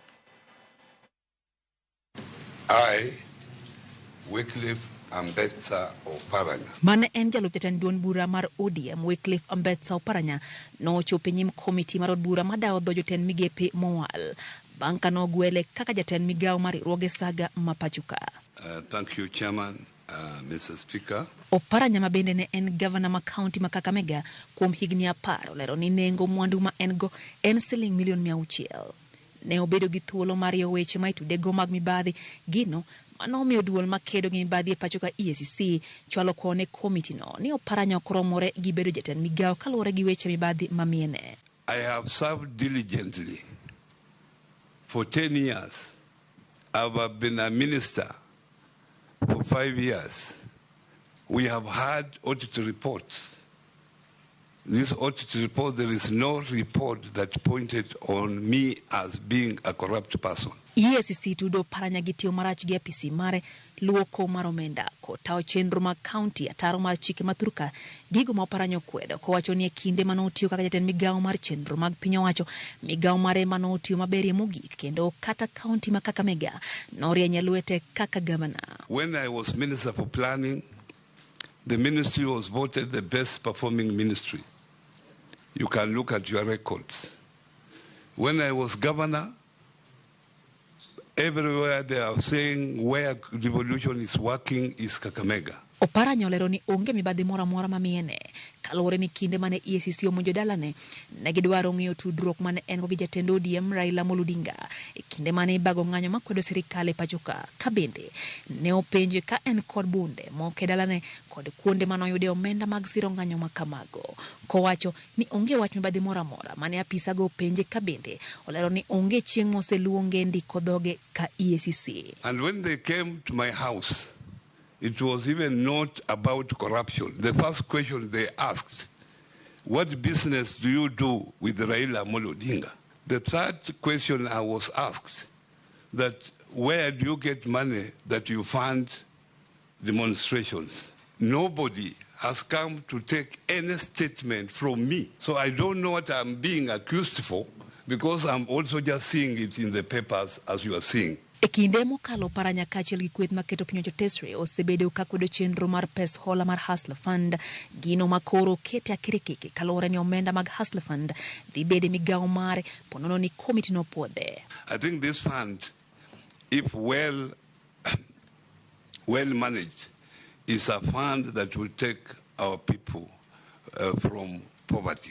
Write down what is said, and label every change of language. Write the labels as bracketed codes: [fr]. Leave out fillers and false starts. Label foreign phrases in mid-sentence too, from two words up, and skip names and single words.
[en] I, Wycliffe Ambetsa Oparanya. [luo] Mane en jalup jatend duond bura mar ODM Wycliffe Ambetsa Oparanya no chope nyim komiti mar od bura madawo dho jotend migepe mowal bang' ka nogwele kaka jatend migawo mar riwruoge Saga mapachuka. [en] Thank you, Chairman. Mr. Speaker. [luo] Oparanya mabende ne en governor ma county ma Kakamega kuom higni 10 olero ni nengo mwandu ma en go en siling $600,000. Ne obedo gi thuolo mar weche ma itudego mag mibadhi gino manomiyo duol makedo gi mibadhi e pachoka EACC chwalo kone komiti no ni Oparanya okromore gi bedo jatend migawo kaluwore gi weche mibadhi mamiene. [en] I have served diligently for 10 years. I've been a minister for 5 years. We have had audit reports. This audit report, there is no report that pointed on me as being a corrupt person. [luo] EACC tudo Oparanya gi tiyo marach gi apisi mare luoko mar omenda kotawo chenro mag county ataro mar chike mathuruka gigo ma Oparanya okwedo kowacho ni e kinde manotiyo kaka jatend migawo mar chenro mag piny owacho migawo mare manotiyo maberie mogik kendo kata county ma Kakamega norieny lwete kaka governor. [en] When I was Minister for Planning, the ministry was voted the best performing ministry. You can look at your records. When I was governor, everywhere they are saying where devolution is working is Kakamega. [luo] Oparanya olero ni onge mibadhi mora mora mamiene kaluwore ni kinde mane EACC omonjo dalane ne gidwaro ng'iyo tudruok mane en gi jatend ODM Raila Odinga e kinde mane ibago ng'anyo makwedo sirikal e pachoka ka bende ne openje ka en kod bunde moke dalane kod kuonde manoyude omenda mag siro ng'anyo makamago kowacho ni onge wach mibadhi mora mora mane apisa go openje ka bende olero ni onge chieng' moseluonge ndiko dhoge ka EACC. [en] And when they came to my house, it was even not about corruption. The first question they asked, what business do you do with Raila Odinga? The third question I was asked, that where do you get money that you fund demonstrations? Nobody has come to take any statement from me. So I don't know what I'm being accused for, because I'm also just seeing it in the papers as you are seeing. [luo] E kinde mokalo Oparanya kaachiel gi kweth maketo piny Tesre osebedo ka kwedo chenro mar pes hola mar Hustler Fund, gino makoro kete akirikiki kaluwore ni omenda mag Hustler Fund dhi bede migawo mare ponono ni komiti no puodhe. [en] I think this fund, if well managed, is a fund that will take our people from poverty.